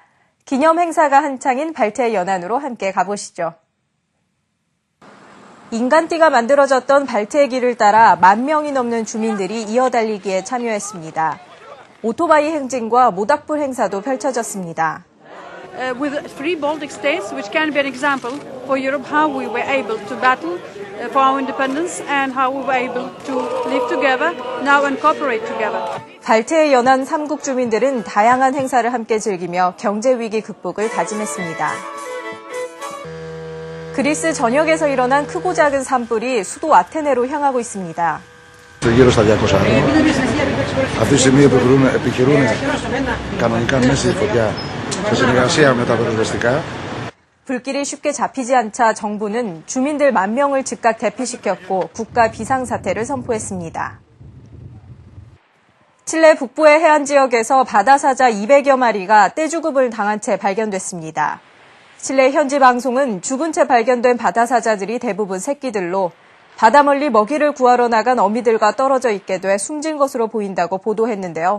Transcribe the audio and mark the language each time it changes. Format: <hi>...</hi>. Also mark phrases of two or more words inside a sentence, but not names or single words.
<ko>기념 행사가 한창인 발트해 연안으로 함께 가보시죠. 인간띠가 만들어졌던 발트해 길을 따라 10,000명이 넘는 주민들이 이어달리기에 참여했습니다. 오토바이 행진과 모닥불 행사도 펼쳐졌습니다.</ko> <en>With three Baltic states, which can be an example for Europe, how we were able to battle for our independence and how we were able to live together now and cooperate together.</en> <ko>발트해 연안 3국 주민들은 다양한 행사를 함께 즐기며 경제 위기 극복을 다짐했습니다. 그리스 전역에서 일어난 크고 작은 산불이 수도 아테네로 향하고 있습니다.</ko> <el>Γύρω στα 200 άτομα. Αυτή τη στιγμή επιχειρούν κανονικά μέση φωτιά σε συνεργασία με τα πυροσβεστικά.</el> <ko>불길이 쉽게 잡히지 않자 정부는 주민들 10,000명을 즉각 대피시켰고 국가 비상사태를 선포했습니다. 칠레 북부의 해안 지역에서 바다사자 200여 마리가 떼죽음을 당한 채 발견됐습니다. 칠레 현지 방송은 죽은 채 발견된 바다사자들이 대부분 새끼들로 바다 멀리 먹이를 구하러 나간 어미들과 떨어져 있게 돼 숨진 것으로 보인다고 보도했는데요.</ko>